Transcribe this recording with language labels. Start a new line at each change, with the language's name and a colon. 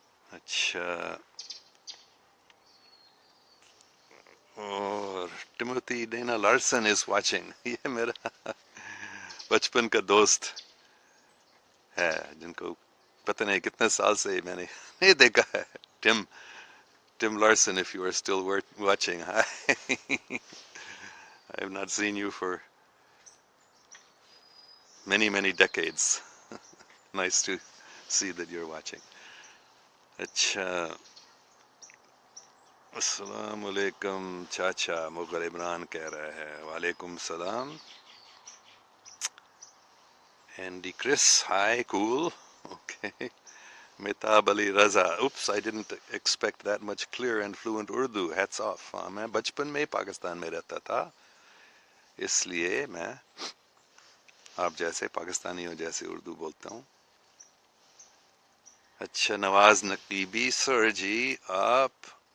Urdu: اچھا، اور ٹیموتھی Diana Larsen
English: Is watching.
Urdu: یہ میرا بچپن کا دوست ہے، جن کو پتہ نہیں کتنے سال سے میں نے نہیں دیکھا ہے.
English: Tim Larson, if you are still watching, hi. I have not seen you for many decades. Nice to see that you're watching.
Urdu: اچھا، السلام علیکم چاچا، مغل عمران کہہ رہا ہے. وعلیکم السلام.
English: Andy Chris, hi, cool. Okay. Mehtab Ali Raza, oops, I didn't expect that much clear and fluent Urdu. Hats off.
Urdu: میں بچپن میں پاکستان میں رہتا تھا، اس لیے میں آپ جیسے پاکستانیوں جیسے اردو بولتا ہوں. اچھا، نواز نقیبی سر جی، آپ